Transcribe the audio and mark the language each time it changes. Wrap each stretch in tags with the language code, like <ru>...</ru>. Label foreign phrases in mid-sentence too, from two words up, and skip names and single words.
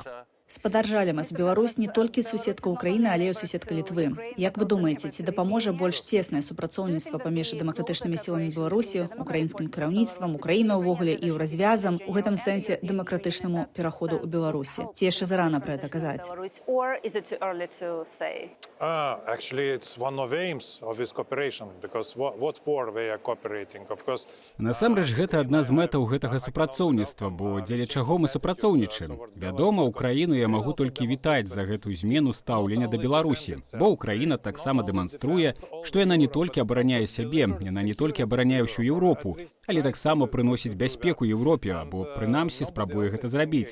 <be>Спадар Жалемас, Беларусь не толькі суседка Украіны, але і суседка Літвы. Як вы думаеце, ці дапаможа больш цеснае супрацоўніцтва паміж дэмакратычнымі сіламі Беларусі, украінскім кіраўніцтвам, Украіна ўвогуле і ўразвязам, у гэтым сэнсе дэмакратычнаму пераходу ў Беларусі? Ці яшчэ зарана пра гэта казаць?</be> <en>Actually, it's one of the aims of this cooperation, because what for we are cooperating, of course.</en> <be>Насамрэч, гэта адна з мэтаў гэтага супрацоўніцтва, бо дзеля чаго мы супрацоўнічаем? Вядома, Украіну я магу толькі вітаць за гэтую змену стаўлення да Беларусі, бо Украіна таксама дэманструе, што яна не толькі абараняе сябе, яна не толькі абараняе ўсю Еўропу, але таксама прыносіць бяспеку Еўропе, або прынамсі спрабуе гэта зрабіць.</be>